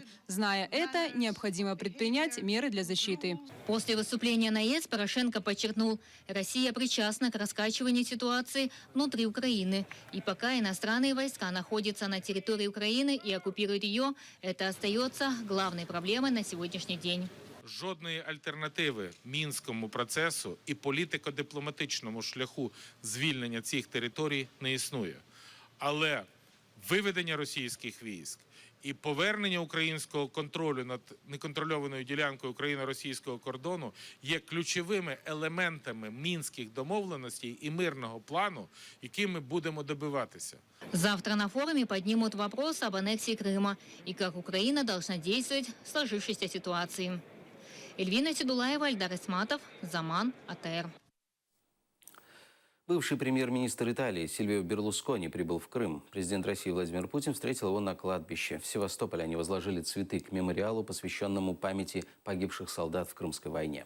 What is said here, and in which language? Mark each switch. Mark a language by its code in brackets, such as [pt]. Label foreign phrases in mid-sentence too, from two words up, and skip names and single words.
[ru] Зная это, необходимо предпринять меры для защиты. После выступления на ЕС Порошенко подчеркнул, Россия причастна к раскачиванию ситуации внутри Украины. И пока иностранные войска находятся на территории Украины и оккупируют ее, это остается главной проблемой на сегодняшний день. [uk] Жодної альтернативи мінському процесу і політико-дипломатичному шляху звільнення цих територій не існує. Але виведення російських військ і повернення українського контролю над неконтрольованою ділянкою україно-російського кордону є ключовими елементами мінських домовленостей і мирного плану, яким ми будемо добиватися. [ru] Завтра на форуме поднимут вопрос об аннексии Крыма и как Украина должна действовать в сложившейся ситуации. Эльвина Седулаева, Эльдар Исматов, «Заман», АТР. Бывший премьер-министр Италии Сильвио Берлускони прибыл в Крым. Президент России Владимир Путин встретил его на кладбище. В Севастополе они возложили цветы к мемориалу, посвященному памяти погибших солдат в Крымской войне.